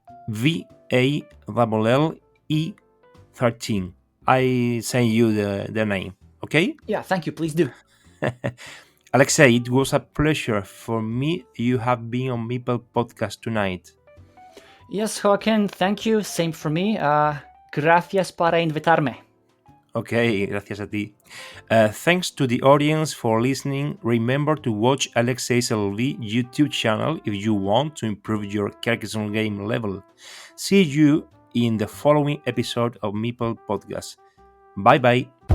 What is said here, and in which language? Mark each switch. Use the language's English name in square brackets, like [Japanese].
[English] VALLE13. I send you the name, okay? Yeah, thank you. Please do. Alexei, it was a pleasure for me. You have been on Meeple Podcast tonight. Yes, Joaquin, thank you. Same for me. [Spanish] Gracias para invitarme. Okay, gracias a ti. [English] Thanks to the audience for listening. Remember to watch Alexei's LV YouTube channel if you want to improve your Carcassonne game level. See you in the following episode of Meeple Podcast. Bye bye.